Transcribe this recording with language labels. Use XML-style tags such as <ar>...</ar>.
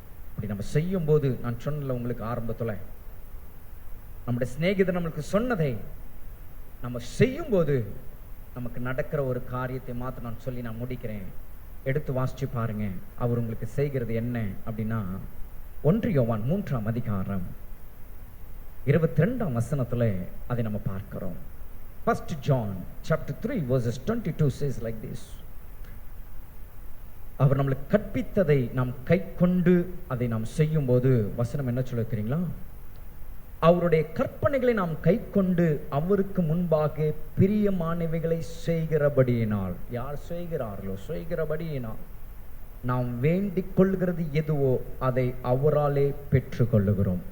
<ta>அப்படி நம்ம செய்யும் போது, நான் சொன்னல உங்களுக்கு ஆரம்பத்துல, நம்முடைய சிநேகிதர் நம்மளுக்கு சொன்னதை நம்ம செய்யும் போது நமக்கு நடக்கிற ஒரு காரியத்தை மாத்திரம் நான் சொல்லி நான் முடிக்கிறேன். எடுத்து வாசிச்சு பாருங்க. அவர் உங்களுக்கு செய்கிறது என்ன அப்படின்னா, 1 யோவான் 3ஆம் அதிகாரம் 22ஆம் வசனத்துல அதை நம்ம பார்க்கிறோம்.</ta> <en>1 John chapter 3 verses 22 says like this.</en> <ta>அவர் நம்மளுக்கு கற்பித்ததை நாம் கை கொண்டு அதை நாம் செய்யும் போது வசனம் என்ன சொல்ல தெரியுங்களா? அவருடைய கற்பனைகளை நாம் கை கொண்டு அவருக்கு முன்பாக பிரியமானவைகளை செய்கிறபடியினால், யார் செய்கிறபடியினால் நாம் வேண்டிக் கொள்கிறது எதுவோ அதை அவராலே பெற்றுக் கொள்ளுகிறோம்.</ta>